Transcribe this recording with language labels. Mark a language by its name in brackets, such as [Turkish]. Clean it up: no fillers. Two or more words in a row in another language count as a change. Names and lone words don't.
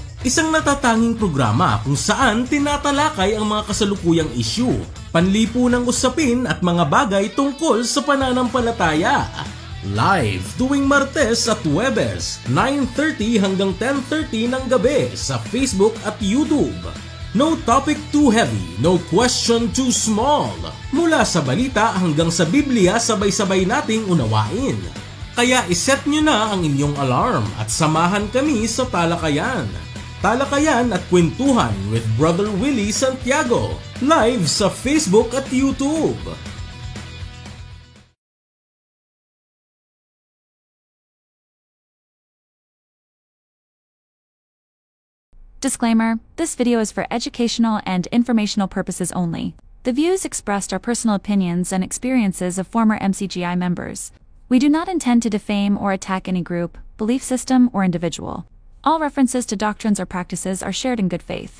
[Filipino] Isang natatanging programa kung saan tinatalakay ang mga kasalukuyang issue, panlipunang usapin at mga bagay tungkol sa pananampalataya. Live tuwing Martes at Huwebes, 9:30 hanggang 10:30 ng gabi sa Facebook at YouTube. [English] No topic too heavy, no question too small. [Filipino] Mula sa balita hanggang sa Biblia, sabay-sabay nating unawain. Kaya iset nyo na ang inyong alarm at samahan kami sa Talakayan. Talakayan at Kwentuhan with Brother Willie Santiago. Live sa Facebook at YouTube. [English] Disclaimer, this video is for educational and informational purposes only. The views expressed are personal opinions and experiences of former MCGI members. We do not intend to defame or attack any group, belief system, or individual. All references to doctrines or practices are shared in good faith.